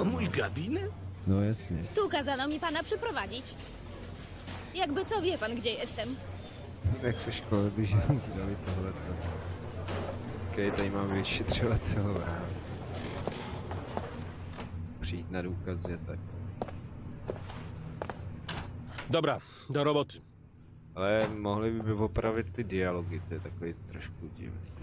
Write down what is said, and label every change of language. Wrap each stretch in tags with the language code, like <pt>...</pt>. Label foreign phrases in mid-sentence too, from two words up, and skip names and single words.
<pl>To mój gabinet?</pl> <cs>No jasně.</cs> <pl>Tu kazano mi pana przyprowadzić. Jakby co, wie pan, gdzie jestem.</pl> <cs>Jak se školy by dali tohleto. Okej, tady mám vyšetřovacího přijít na důkazy a tak.</cs> <pl>Dobra, do roboty.</pl> <cs>Ale mohli by opravit ty dialogy, to je takový trošku divný.</cs>